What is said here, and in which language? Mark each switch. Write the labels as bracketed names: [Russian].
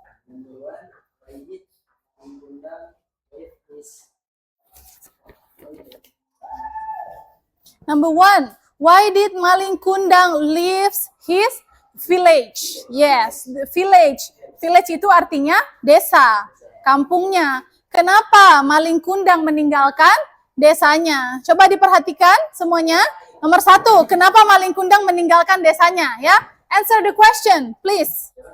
[English] Number one, why did Kundang leave his Number 1, why did Maling Kundang leaves his village? Yes, the village. [Indonesian] Village itu artinya desa, kampungnya. Kenapa Maling Kundang meninggalkan desanya? Coba diperhatikan semuanya. Nomor 1, kenapa Maling Kundang meninggalkan desanya? [English] Ya, answer the question, please.